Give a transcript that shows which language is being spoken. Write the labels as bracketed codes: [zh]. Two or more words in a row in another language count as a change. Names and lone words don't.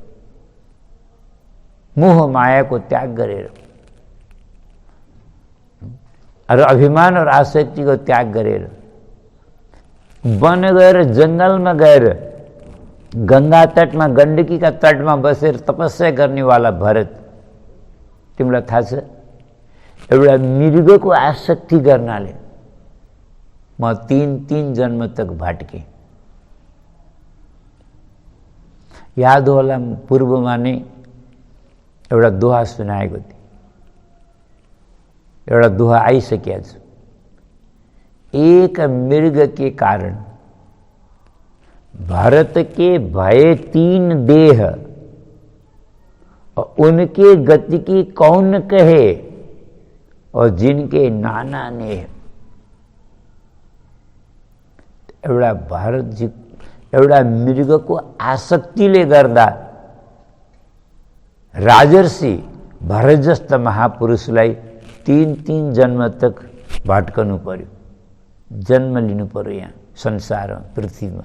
[ne] मोह मायाको त्याग गरेर र अभिमान और आसक्तिको त्याग गरेर वन गएर, जंगलमा गएर, गंगा तटमा, गण्डकीका तटमा बसेर तपस्या गर्नेवाला भरत, तिमीलाई थाहा छ एउटा मृगको आसक्ति गर्नाले म 3 जन्म तक भट्केँ। याद होला, पूर्वमा नै एउटा दोहा सुनाएको थिएँ, एउटा दोहा आइसकेको छ। [hi] एक मृग के कारण भरत के भये 3 देह, और उनके गति की कौन कहे, और जिनके नाना नेह। [ne] एउटा भरतजी एउटा मृगको आसक्तिले गर्दा राजर्षि भरत जस्ता महापुरुषलाई 3 जन्म तक भट्कनु पर्यो, जन्म लिनु पर्यो यहाँ संसारमा, पृथ्वीमा।